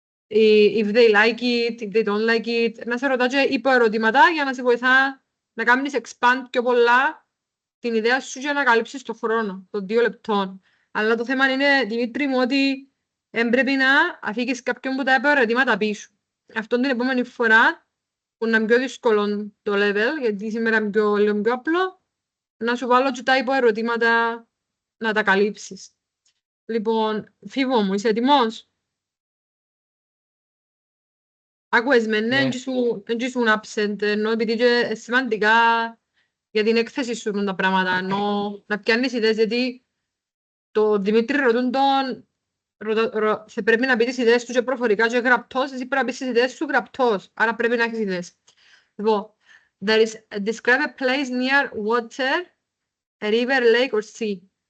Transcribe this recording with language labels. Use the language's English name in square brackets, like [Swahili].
[English] if they like it, if they don't like it. [Greek] Να σε ρωτά και υποερωτήματα για να σε βοηθά να κάνεις expand πιο πολλά την ιδέα σου για να καλύψεις το χρόνο των 2 λεπτών. Αλλά το θέμα είναι, Δημήτρη μου, ότι δεν πρέπει να αφήγεις κάποιον που τα υποερωτήματα πίσω. Αυτό την επόμενη φορά, που είναι πιο δύσκολο το level, γιατί σήμερα είναι λίγο πιο απλό, να σου βάλω και τα υποερωτήματα να τα καλύψεις. Λοιπόν, Φίβο μου, είσαι έτοιμος? Άκουες με, ναι, δεν ήσουν absent, ενώ επειδή είναι σημαντικά για την έκθεση σου τα πράγματα, ενώ να πιάνεις ιδέες, γιατί το Δημήτρη ρωτούν τον, σε πρέπει να πει τις ιδέες του και προφορικά και γραπτός, εσύ πρέπει να πεις τις ιδέες σου γραπτός, άρα πρέπει να έχεις ιδέες. [English] Λοιπόν, describe a place near water, a river, lake or sea.